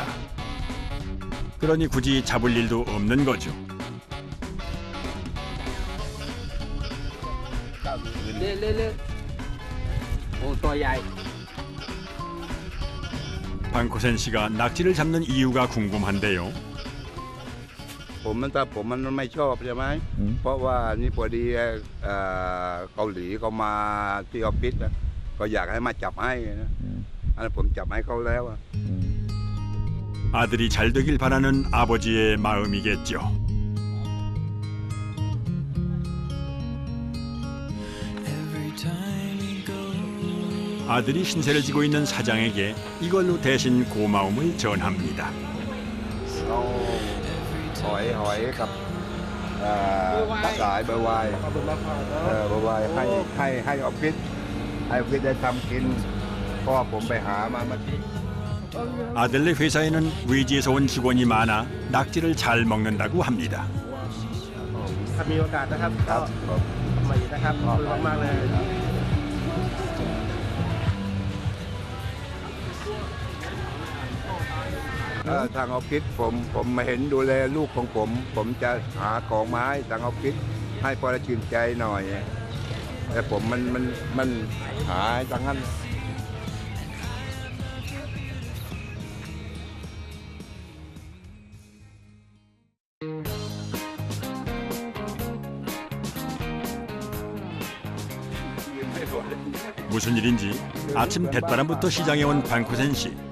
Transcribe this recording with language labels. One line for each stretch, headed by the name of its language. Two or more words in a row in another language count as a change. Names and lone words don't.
Korean: 그러니 굳이 잡을 일도 없는 거죠. 방코센 씨가 낙지를 잡는 이유가 궁금한데요.
Thai: ผมไม่ชอบใช่ไหมเพราะว่านี่พอดีเกาหลีเขามาที่ออฟฟิศก็อยากให้มาจับให้นะอันนั้นผมจับให้เขาแล้ว
Korean: 아들이 잘 되길 바라는 아버지의 마음이겠죠. 아들이 신세를 지고 있는 사장에게 이걸로 대신 고마움을 전합니다.
Thai: หอยกับปลาสายเบอร์วายให้ออฟฟิศได้ทำกินเพราะผมไปหามาเมื่อกี้
Korean: 아들네 회사에는 외지에서 온 직원이 많아 낙지를 잘 먹는다고 합니다.
Thai: ถ้ามีโอกาสนะครับก็มาอีกนะครับขอบคุณมากเลย ทางออฟฟิศผมมาเห็นดูแลลูกของผมจะหาของมาให้ทางออฟฟิศให้พอได้ชื่นใจหน่อยแต่ผมมันหาทางนั้น
Korean: 무슨 일인지 아침 대바람부터 시장에 온 방코센 씨.